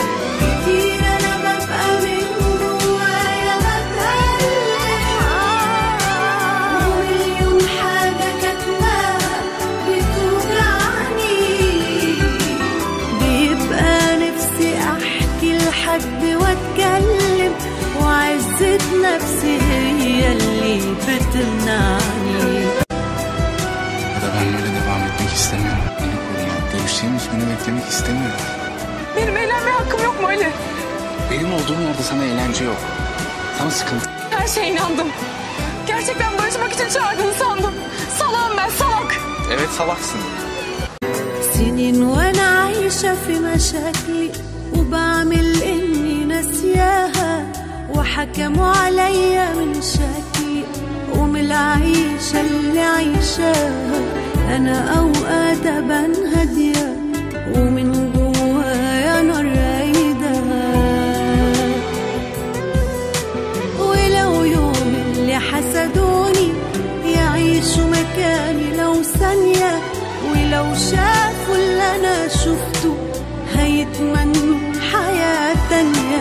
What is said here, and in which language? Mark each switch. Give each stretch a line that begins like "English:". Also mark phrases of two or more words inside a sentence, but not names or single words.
Arabic: كتير أنا ببقى من جوايا بتألم، ومليون حاجة كاتماها بتوجعني. بيبقى نفسي أحكي لحد وأتكلم، وعزة nefsi هي اللي بتمنعني.
Turkish: Ben böyle devam etmek istemiyorum. Beni koru ya. Görüşeceğimiz günü beklemek istemiyorum. Benim eğlenmeye hakkım yok mu Ali? Benim olduğum yerde sana eğlence yok. Sana sıkıntı. Her şeye inandım. Gerçekten barışmak için çağırdığını sandım. Salağım ben, salak. Evet salaksın.
Arabic: سنين وانا عايشة في مشاكلي وبعمل اني ناسياها، وحكموا عليا من شكلي ومن العيشة اللي عيشاها. انا اوقات ابان هادية ومن جوايا نار رايدة، ولو يوم اللي حسدوني يعيشوا مكاني لو ثانية، ولو شافوا اللي انا شفته هيتمنوا حياة تانية.